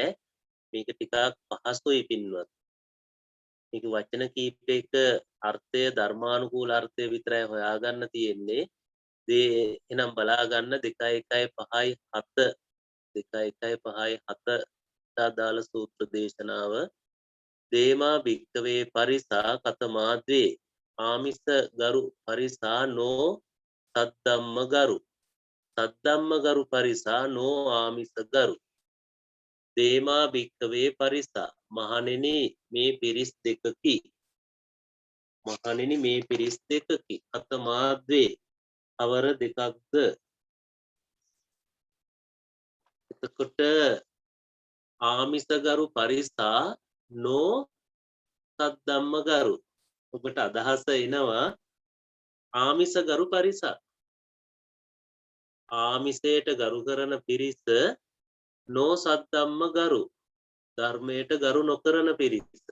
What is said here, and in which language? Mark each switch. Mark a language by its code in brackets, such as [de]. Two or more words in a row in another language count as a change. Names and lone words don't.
[si] මේක ටිකක් පහසුයි පින්වත්. මේක වචන කීපයක අර්ථය ධර්මානුකූල අර්ථය විතරයි හොයාගන්න තියෙන්නේ. එහෙනම් බලා ගන්න 2:1:5:7 2:1:5:7 දාල සූත්‍ර දේශනාව. [pi] දේමා භික්කවේ පරිසා කතමා ද්වේ ආමිස ගරු පරිසා නෝ සද්දම්ම ගරු සද්දම්ම ගරු පරිසා නෝ ආමිස ගරු. දේමා භික්කවේ පරිසා [si] මහණෙනි මේ පිරිස් දෙකකි. මහණෙනි මේ පිරිස් දෙකකි. [pi] කතමා ද්වේ [si] අවර දෙකක්ද. [pi] එතකොට ආමිසගරු පරිසා නෝ සද්දම්ම ගරු. [si] ඔබට අදහස එනවා [pi] ආමිසගරු පරිසා [si] ආමිසයට ගරු කරන පිරිස [pi] නෝ සද්දම්ම ගරු [si] ධර්මයට ගරු නොකරන පිරිස.